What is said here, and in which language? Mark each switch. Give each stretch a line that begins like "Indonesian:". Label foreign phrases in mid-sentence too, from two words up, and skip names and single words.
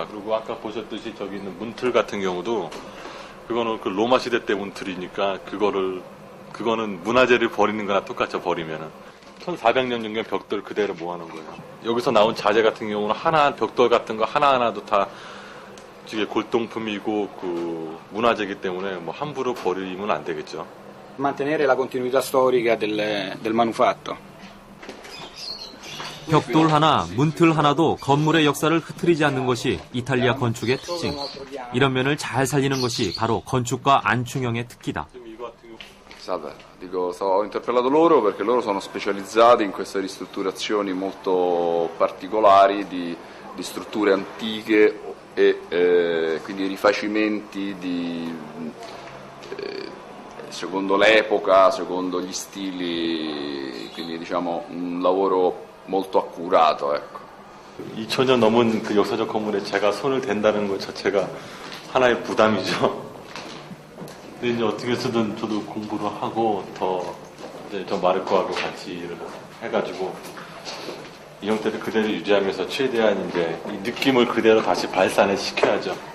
Korean: 그리고 아까 보셨듯이 저기 있는 문틀 같은 경우도 그거는 그 로마 시대 때 문틀이니까 그거는 문화재를 버리는 거나 똑같이 버리면은 1400년 정도 벽돌 그대로 모아놓은 거예요. 여기서 나온 자재 같은 경우는 하나 벽돌 같은 거 하나하나도 다 이게 골동품이고 그 문화재이기 때문에 뭐 함부로 버리면 안 되겠죠.
Italian: Mantenere la continuità storica del manufatto.
Korean: 벽돌 하나, 문틀 하나도 건물의 역사를 흐트리지 않는 것이 이탈리아 건축의 특징. 이런 면을 잘 살리는 것이 바로 건축가 안충영의 특기다.
Italian: Salve, ho interpellato loro perché loro sono specializzati in queste ristrutturazioni molto particolari di strutture antiche e quindi rifacimenti secondo l'epoca, secondo gli stili, quindi diciamo un lavoro molto accurato, ecco.
Korean: 2000년 넘은 그 역사적 건물에 제가 손을 댄다는 것 자체가 하나의 부담이죠. 근데 이제 어떻게 해서든 저도 공부를 하고 이제 저 마르코하고 같이 일을 해가지고 이 형태를 그대로 유지하면서 최대한 이제 이 느낌을 그대로 다시 발산을 시켜야죠.